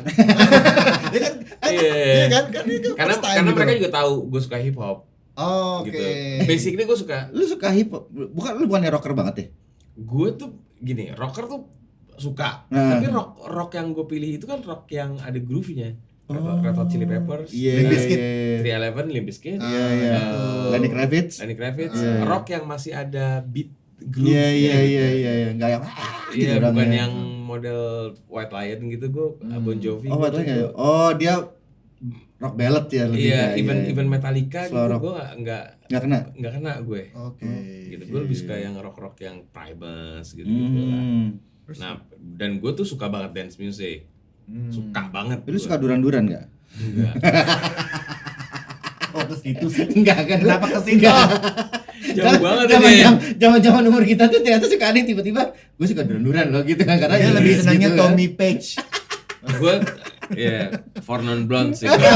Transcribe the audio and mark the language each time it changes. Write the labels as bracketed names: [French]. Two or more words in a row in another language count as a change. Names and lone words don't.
[Indonesian] Enggak. Iya kan itu Karena mereka juga tahu gue suka hip hop. Oke. Gitu. Basically gue suka. Lu suka hip hop? Bukannya rocker banget ya? Gue tuh gini, rocker tuh suka. Tapi rock yang gue pilih itu kan rock yang ada groove-nya. Red Hot Chili Peppers, Limp Bizkit, 311, Limp Bizkit, Lenny Kravitz, rock yang masih ada [English] beat groove. [Indonesian] Iya, nggak yang Iya, bukan yang model White Lion gitu. Gue Bon Jovi. Oh, White Lion. Oh, dia [English] rock ballad [Indonesian] ya lebih. Iya, even Metallica gitu gue nggak kena gue. Oke. Gitu, gue lebih suka yang rock yang Primus gitu lah. Nah, dan gue tuh suka banget dance music. Suka banget. Lu suka duran-duran nggak? Enggak. Oh, ke situ sih. Enggak kan? Kenapa ke situ? Jauh banget ini. Zaman umur kita tuh ternyata suka ada tiba-tiba gue suka duran-duran loh gitu kan, karena Dia lebih senangnya gitu, Tommy Page. Gue For Non Blonde sih.